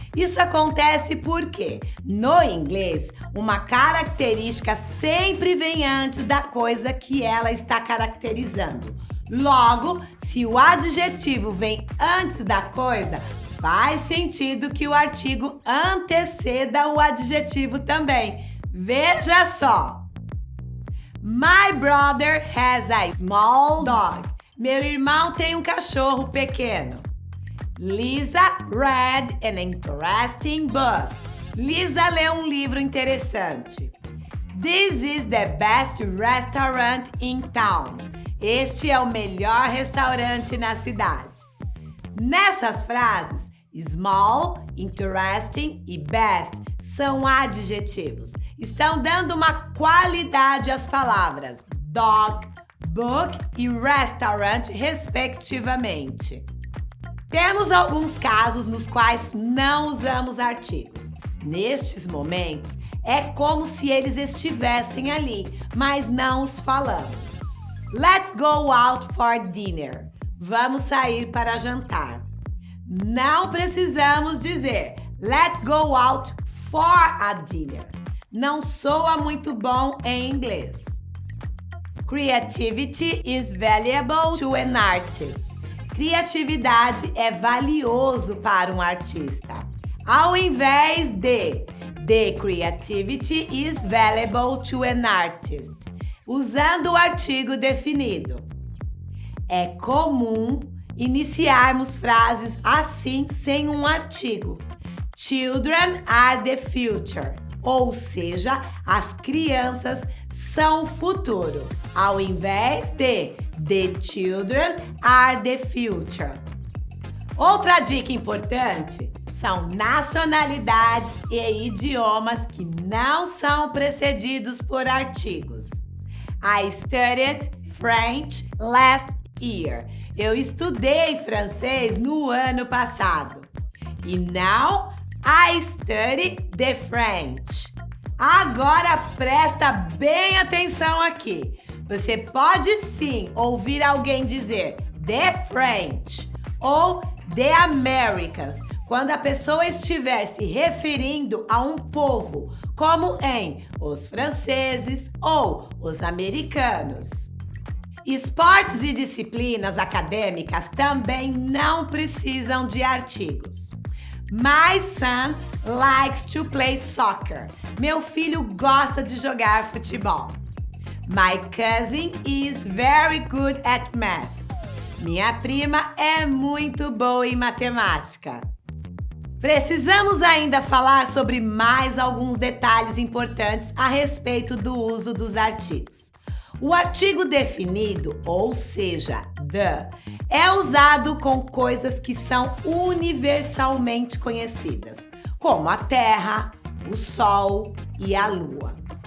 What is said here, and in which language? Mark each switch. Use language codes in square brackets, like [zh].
[pt] Isso acontece porque, no inglês, uma característica sempre vem antes da coisa que ela está caracterizando. Logo, se o adjetivo vem antes da coisa, faz sentido que o artigo anteceda o adjetivo também. Veja só. [en] My brother has a small dog. [pt] Meu irmão tem um cachorro pequeno. [en] Lisa read an interesting book. [pt] Lisa leu um livro interessante. [en] This is the best restaurant in town. [pt] Este é o melhor restaurante na cidade. Nessas frases, small, interesting e best são adjetivos. Estão dando uma qualidade às palavras dog, book e restaurant, respectivamente. Temos alguns casos nos quais não usamos artigos. Nestes momentos, é como se eles estivessem ali, mas não os falamos. [en] Let's go out for dinner. [pt] Vamos sair para jantar. Não precisamos dizer [en] let's go out for a dinner. [pt] Não soa muito bom em inglês. [en] Creativity is valuable to an artist. [pt] Criatividade é valioso para um artista. Ao invés de [en] the creativity is valuable to an artist, [pt] usando o artigo definido. É comum iniciarmos frases assim sem um artigo. [en] Children are the future. [pt] Ou seja, as crianças são o futuro, ao invés de [en] the children are the future. [pt] Outra dica importante são nacionalidades e idiomas que não são precedidos por artigos. [en] I studied French last year. [pt] Eu estudei francês no ano passado. [en] E now I study the French. [pt] Agora presta bem atenção aqui. Você pode sim ouvir alguém dizer the French ou the Americans quando a pessoa estiver se referindo a um povo, como em os franceses ou os americanos. Esportes e disciplinas acadêmicas também não precisam de artigos. [en] My son likes to play soccer. [pt] Meu filho gosta de jogar futebol. [en] My cousin is very good at math. [pt] Minha prima é muito boa em matemática. Precisamos ainda falar sobre mais alguns detalhes importantes a respeito do uso dos artigos. O artigo definido, ou seja, the, é usado com coisas que são universalmente conhecidas, como a Terra, o Sol e a Lua.